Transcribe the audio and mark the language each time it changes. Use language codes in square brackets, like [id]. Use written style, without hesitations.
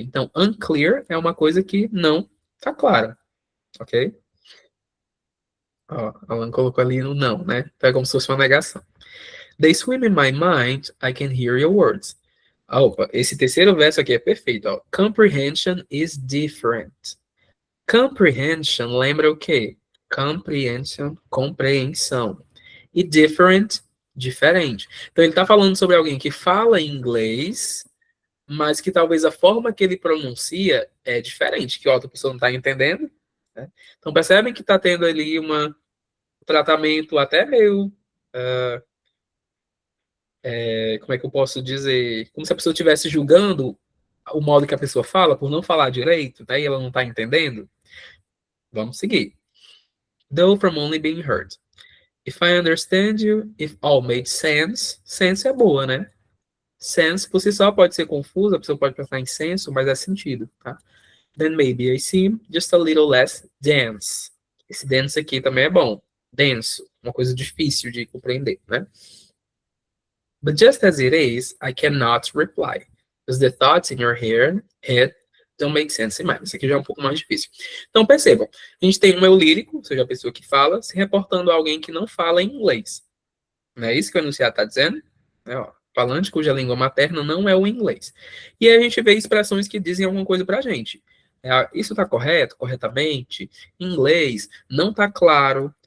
[pt] Então, unclear é uma coisa que não está clara, ok? Ó, Alan colocou ali no não, né? Então é como se fosse uma negação. [en] They swim in my mind, I can hear your words. [pt] Opa, esse terceiro verso aqui é perfeito, ó. [en] Comprehension is different. [pt] Comprehension lembra o quê? Comprehension, compreensão. E different, diferente. Então ele está falando sobre alguém que fala inglês, mas que talvez a forma que ele pronuncia é diferente, que a outra pessoa não está entendendo. Né? Então percebem que está tendo ali um tratamento até meio... como é que eu posso dizer? Como se a pessoa estivesse julgando o modo que a pessoa fala, por não falar direito, né, e ela não está entendendo. Vamos seguir. [en] Though from only being heard. If I understand you, if all made sense. [pt] Sense é boa, né? Sense por si só pode ser confuso, a pessoa pode pensar em senso, mas é sentido, tá? [en] Then maybe I seem just a little less dense. [pt] Esse dense aqui também é bom. Denso, uma coisa difícil de compreender, né? [en] But just as it is, I cannot reply. Because the thoughts in your head don't make sense in mine. [pt] Isso aqui já é um pouco mais difícil. Então, percebam. A gente tem um eu lírico, ou seja, a pessoa que fala, se reportando a alguém que não fala inglês. Não é isso que o enunciado está dizendo? É, ó, falante cuja língua materna não é o inglês. E aí a gente vê expressões que dizem alguma coisa para a gente. Isso está correto? Corretamente? Em inglês? Não está claro.